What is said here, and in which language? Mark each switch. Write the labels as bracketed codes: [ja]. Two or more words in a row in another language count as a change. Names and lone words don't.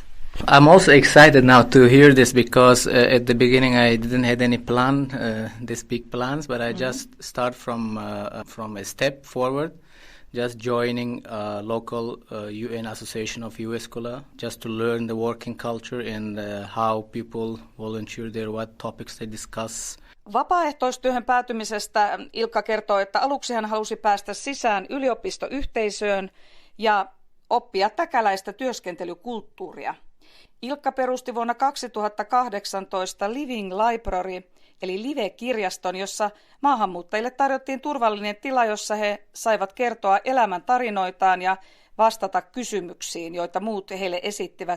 [en] I'm also excited now to hear this because at the beginning I didn't have any plan, these big plans, but I just start from a step forward, just joining local UN Association of Jyväskylä, just to learn the working culture and how people volunteer there, what topics they discuss. [fi] Vapaaehtoistyöhön päätymisestä Ilkka kertoo, että aluksi hän halusi päästä sisään yliopistoyhteisöön ja oppia täkäläistä työskentelykulttuuria. Ilkka perusti vuonna 2018 Living Library, eli live-kirjaston, jossa maahanmuuttajille tarjottiin turvallinen tila, jossa he saivat kertoa elämän tarinoitaan ja vastata kysymyksiin, joita muut heille esittivät.